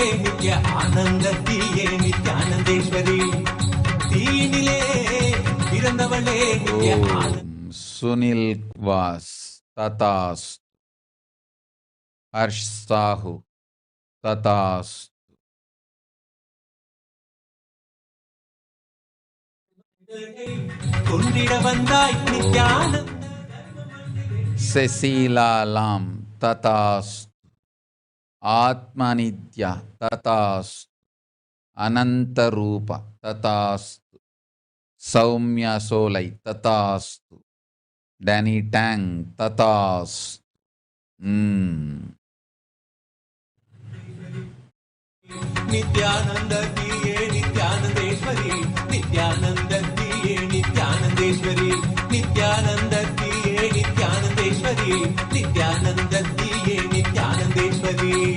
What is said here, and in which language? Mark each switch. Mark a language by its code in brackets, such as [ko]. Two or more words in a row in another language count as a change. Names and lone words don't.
[ta] நித்ய ஆனந்தத்தியே நித்யானந்தேஸ்வரி தீனிலே பிறந்தவளே நித்ய ஆனந்த [sa] सुनील वास तथास्तु हर्ष साहू तथास्तु [ta] கொண்டிட வந்தாய் நித்யானந்த [sa] सेसीला लाम तथास्तु आत्मनित्य तथास्तु अनंत रूप तथास्तु सौम्या सोलै तथास्तु. डेनी डेंग तथास्तु. [ta] நித்யானந்த தீயே நித்யானந்தேஸ்வரி, நித்யானந்த தீயே நித்யானந்தேஸ்வரி, நித்யானந்த தீயே நித்யானந்தேஸ்வரி, நித்யானந்த தீயே நித்யானந்தேஸ்வரி.